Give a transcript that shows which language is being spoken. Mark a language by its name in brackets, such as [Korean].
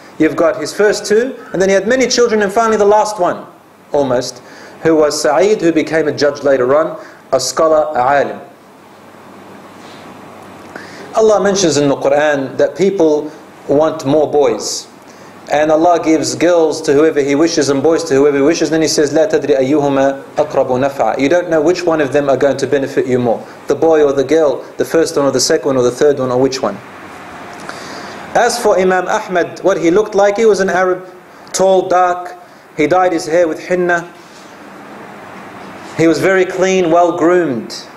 [English] You've got his first two, and then he had many children, and finally the last one, almost, who was Sa'id, who became a judge later on, a scholar, a alim. Allah mentions in the Quran that people want more boys. And Allah gives girls to whoever He wishes and boys to whoever He wishes. Then He says, [Arabic] لا تدري أيهما أقرب نفعا. [English] You don't know which one of them are going to benefit you more. The boy or the girl, the first one or the second one or the third one, or which one. As for Imam Ahmad, what he looked like, he was an Arab, tall, dark. He dyed his hair with henna. He was very clean, well groomed.